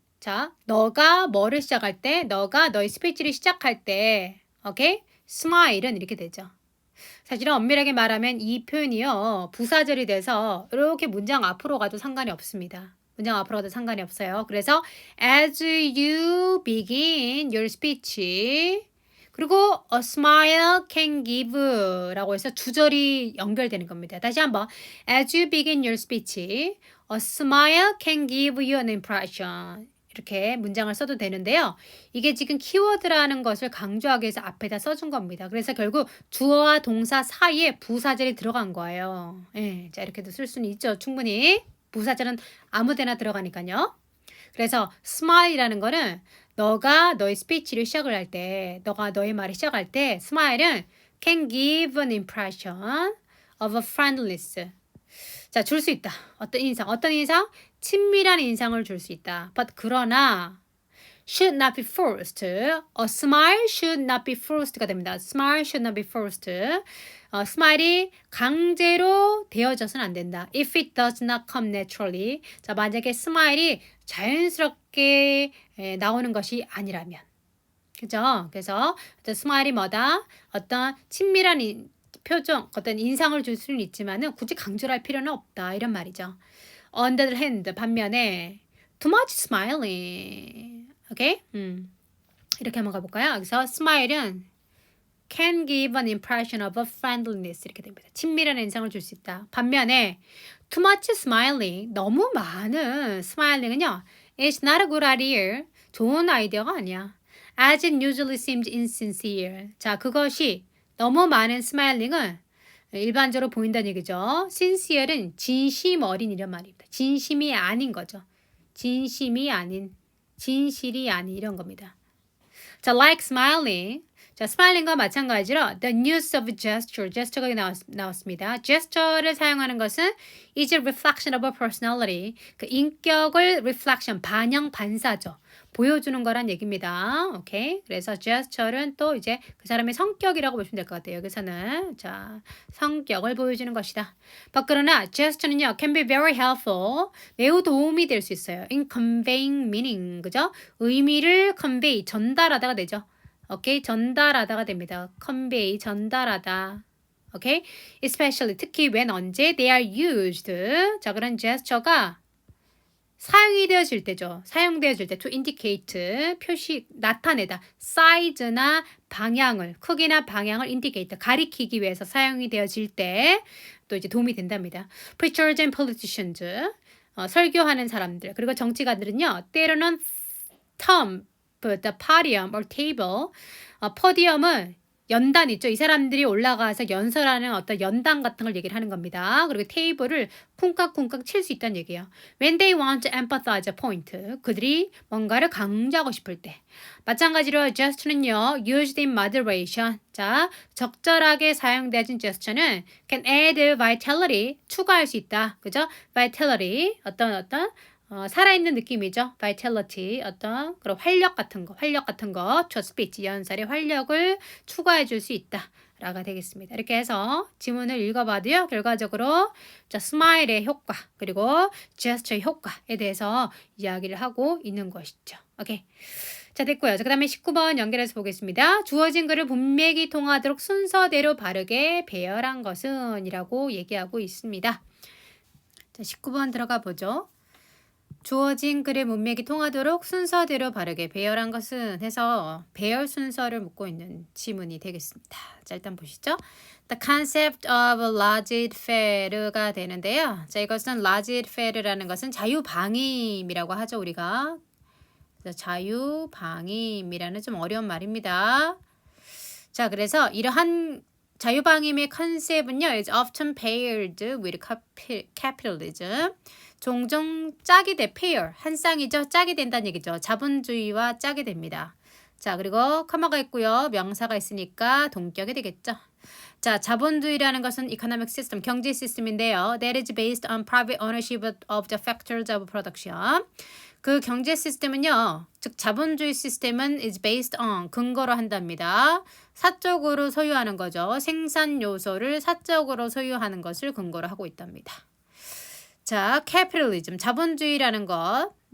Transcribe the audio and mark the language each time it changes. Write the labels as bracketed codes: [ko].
[ko] 자, 너가 뭐를 시작할 때, 너가 너의 스피치를 시작할 때, 오케이? 스마일은 이렇게 되죠. 사실은 엄밀하게 말하면 이 표현이요. 부사절이 돼서 이렇게 문장 앞으로 가도 상관이 없습니다. 문장 앞으로 가도 상관이 없어요. 그래서 [en] as you begin your speech [ko] 그리고 [en] a smile can give [ko] 라고 해서 두 절이 연결되는 겁니다. 다시 한번 [en] as you begin your speech a smile can give you an impression [ko] 이렇게 문장을 써도 되는데요. 이게 지금 키워드라는 것을 강조하기 위해서 앞에다 써준 겁니다. 그래서 결국 주어와 동사 사이에 부사절이 들어간 거예요. 예, 자 이렇게도 쓸 수는 있죠. 충분히. 부사절은 아무데나 들어가니까요. 그래서 smile이라는 거는 너가 너의 스피치를 시작을 할 때, 너가 너의 말을 시작할 때 smile은 [en] can give an impression of a friendliness. [ko] 자, 줄 수 있다. 어떤 인상? 어떤 인상? 친밀한 인상을 줄 수 있다. [en] But [ko] 그러나 [en] should not be forced. A smile should not be forced가 됩니다. Smile should not be forced. [ko] 스마일이 강제로 되어져서는 안 된다. [en] If it does not come naturally. [ko] 자, 만약에 스마일이 자연스럽게 나오는 것이 아니라면. 그죠? 그래서 스마일이 뭐다? 어떤 친밀한 표정, 어떤 인상을 줄 수는 있지만은 굳이 강조를 할 필요는 없다. 이런 말이죠. [en] On the other hand, [ko] 반면에 [en] too much smiling. [ko] 오케이? 이렇게 한번 가볼까요? 여기서 [en] smile은 can give an impression of a friendliness [ko] 이렇게 됩니다. 친밀한 인상을 줄 수 있다. 반면에 [en] too much smiling, [ko] 너무 많은 smiling은요. [en] It's not a good idea. [ko] 좋은 아이디어가 아니야. [en] As it usually seems insincere. [ko] 자, 그것이 너무 많은 스마일링은 일반적으로 보인다는 얘기죠. sincere은 진심 어린 이런 말입니다. 진심이 아닌 거죠. 진심이 아닌, 진실이 아닌 이런 겁니다. [en] 자, like smiling. [ko] 자, smiling과 마찬가지로 [en] the use of gesture, [ko] gesture가 나왔습니다. [en] gesture를 사용하는 것은 is a reflection of a personality. [ko] 그 인격을 reflection, 반영, 반사죠. 보여주는 거란 얘기입니다. 오케이. 그래서 gesture는 또 이제 그 사람의 성격이라고 보시면 될 것 같아요. 여기서는 자, 성격을 보여주는 것이다. 그러나 gesture는요, [en] can be very helpful. [ko] 매우 도움이 될 수 있어요. [en] in conveying meaning. [ko] 그죠? 의미를 convey, 전달하다가 되죠. 오케이. 전달하다가 됩니다. convey, 전달하다. 오케이. [en] especially, [ko] 특히 [en] when [ko] 언제 [en] they are used. [ko] 자, 그런 gesture가 사용이 되어질 때죠. 사용되어질 때 [en] to indicate [ko] 표시 나타내다. 사이즈나 방향을 크기나 방향을 indicate 가리키기 위해서 사용이 되어질 때 또 이제 도움이 된답니다. [en] Preachers and politicians [ko] 설교하는 사람들 그리고 정치가들은요. 때로는 [en] thump the podium or table [ko] 포디엄은 연단 있죠. 이 사람들이 올라가서 연설하는 어떤 연단 같은 걸 얘기를 하는 겁니다. 그리고 테이블을 쿵깍쿵깍 칠 수 있다는 얘기예요. [en] When they want to emphasize a point. [ko] 그들이 뭔가를 강조하고 싶을 때. 마찬가지로 gesture는요. [en] used in moderation. [ko] 자, 적절하게 사용되어진 gesture는 [en] can add vitality. [ko] 추가할 수 있다. 그죠? vitality. 어떤 살아있는 느낌이죠. vitality, 어떤 그런 활력 같은 거, [en] to speech, [ko] 연설의 활력을 추가해 줄 수 있다. 라가 되겠습니다. 이렇게 해서 지문을 읽어봐도요. 결과적으로 자, 스마일의 효과, 그리고 제스처의 효과에 대해서 이야기를 하고 있는 것이죠. 오케이. 자, 됐고요. 자, 그 다음에 19번 연결해서 보겠습니다. 주어진 글을 문맥이 통하도록 순서대로 바르게 배열한 것은 이라고 얘기하고 있습니다. 자, 19번 들어가 보죠. 주어진 글의 문맥이 통하도록 순서대로 바르게 배열한 것은 해서 배열 순서를 묻고 있는 지문이 되겠습니다. 자, 일단 보시죠. [en] The concept of laissez-faire가 되는데요. [ko] 자, 이것은 laissez-faire라는 것은 자유방임이라고 하죠, 우리가. 그래서 자유방임이라는 좀 어려운 말입니다. 자, 그래서 이러한 자유방임의 컨셉은요, [en] is often paired with capitalism. [ko] 종종 짝이 돼, pair, 한 쌍이죠. 짝이 된다는 얘기죠. 자본주의와 짝이 됩니다. 자, 그리고 커마가 있고요. 명사가 있으니까 동격이 되겠죠. 자, 자본주의라는 것은 [en] economic system, [ko] 경제 시스템인데요. [en] That is based on private ownership of the factors of production. [ko] 그 경제 시스템은요, 즉 자본주의 시스템은 [en] is based on, [ko] 근거로 한답니다. 사적으로 소유하는 거죠. 생산 요소를 사적으로 소유하는 것을 근거로 하고 있답니다. 자, capitalism, 자본주의라는 것.